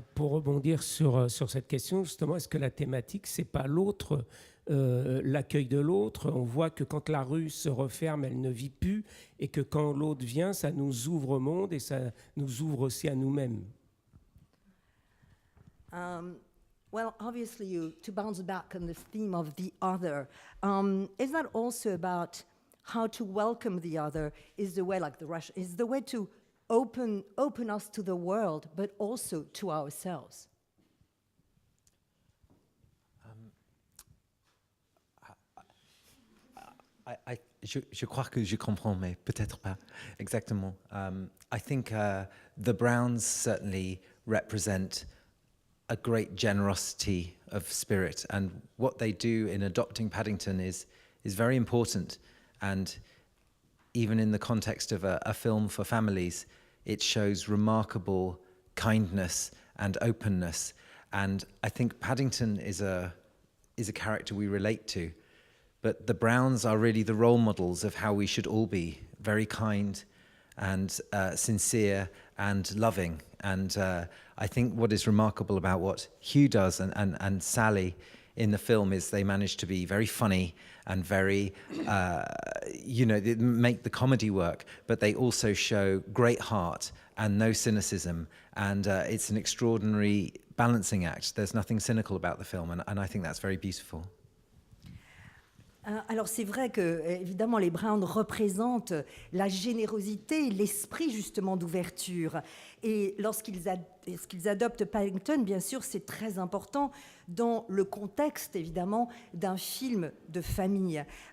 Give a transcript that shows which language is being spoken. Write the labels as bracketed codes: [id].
[fr] Pour rebondir sur cette question, justement, est-ce que la thématique, c'est pas l'autre, l'accueil de l'autre? On voit que quand la rue se referme, elle ne vit plus, et que quand l'autre vient, ça nous ouvre au monde et ça nous ouvre aussi à nous-mêmes. [en] Well, obviously, to bounce back on this theme of the other, is that also about how to welcome the other? Is the way, like the Russian, is the way to open us to the world, but also to ourselves? [fr] Je crois que je comprends, mais peut-être pas exactement. [en] I think the Browns certainly represent a great generosity of spirit, and what they do in adopting Paddington is very important. And even in the context of a film for families, it shows remarkable kindness and openness. And I think Paddington is a character we relate to. But the Browns are really the role models of how we should all be, very kind and sincere and loving. And I think what is remarkable about what Hugh does and Sally in the film is they manage to be very funny and very, they make the comedy work, but they also show great heart and no cynicism. And it's an extraordinary balancing act. There's nothing cynical about the film, and I think that's very beautiful. [fr] Alors c'est vrai que évidemment les Browns représentent la générosité, l'esprit justement d'ouverture. Et lorsqu'ils adoptent Paddington, bien sûr, c'est très important dans le contexte, évidemment, d'un film de famille.